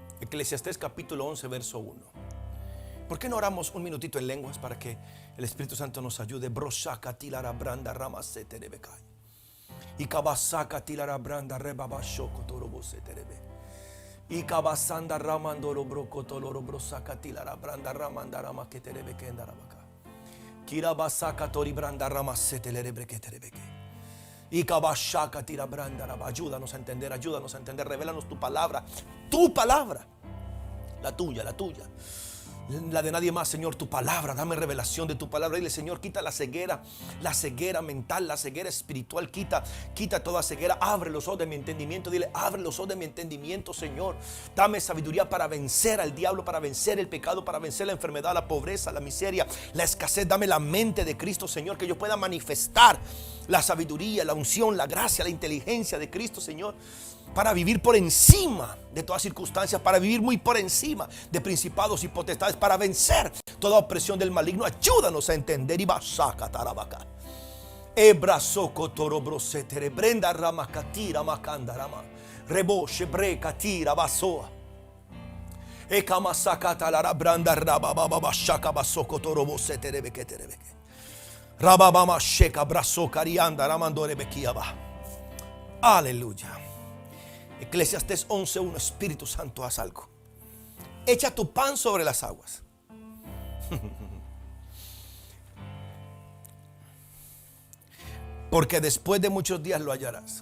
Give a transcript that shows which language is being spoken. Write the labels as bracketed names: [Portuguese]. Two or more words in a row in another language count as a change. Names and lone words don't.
[Spanish] Eclesiastés capítulo 11, verso 1. ¿Por qué no oramos un minutito en lenguas para que el Espíritu Santo nos ayude? Broshaka tilara branda rama seterebekai. Y kabasaka tilara branda rebabashoko torobo seterebe. Y kabasanda ramandoro brokotoloro brosaka tilara branda ramanda rama keterebe kendarabaka. Kirabasaka tori branda rama setelerebe keterebeke. Y kabashaka tira branda rama. Ayúdanos a entender, revélanos tu palabra, la tuya, la de nadie más, Señor, tu palabra, dame revelación de tu palabra. Dile, Señor, quita la ceguera mental, la ceguera espiritual, quita toda ceguera, abre los ojos de mi entendimiento. Dile, abre los ojos de mi entendimiento, Señor, dame sabiduría para vencer al diablo, para vencer el pecado, para vencer la enfermedad, la pobreza, la miseria, la escasez. Dame la mente de Cristo, Señor, que yo pueda manifestar la sabiduría, la unción, la gracia, la inteligencia de Cristo, Señor, para vivir por encima de todas circunstancias, para vivir muy por encima de principados y potestades, para vencer toda opresión del maligno. Ayúdanos a entender. Y basaka tarabaka. Ebrasoko torobrosetere brenda rama katira makanda rama. Rebo shebre katira basoa. Ekamasaka talara branda rababa shaka basoko torobosetere beketerebeke. Rababama sheka braso karianda ramandore bekiaba. Aleluya. Eclesiastés 11:1. Espíritu Santo, haz algo. Echa tu pan sobre las aguas. Porque después de muchos días lo hallarás.